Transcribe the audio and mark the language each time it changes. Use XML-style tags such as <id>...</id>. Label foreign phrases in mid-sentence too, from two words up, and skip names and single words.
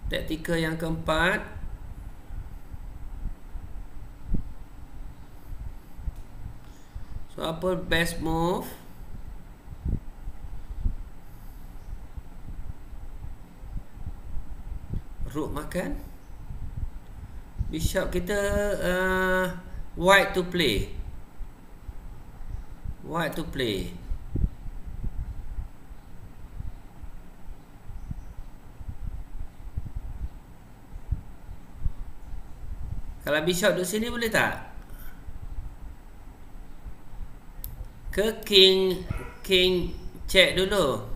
<ms>taktikal yang keempat. So apa</ms> <en>best move?</en> <ms>Rook makan.</ms> <en>Bishop kita white to play. White to play.</en> <ms>Kalau bishop duduk sini boleh tak? Ke</ms> <en>king check</en> <ms>dulu.</ms>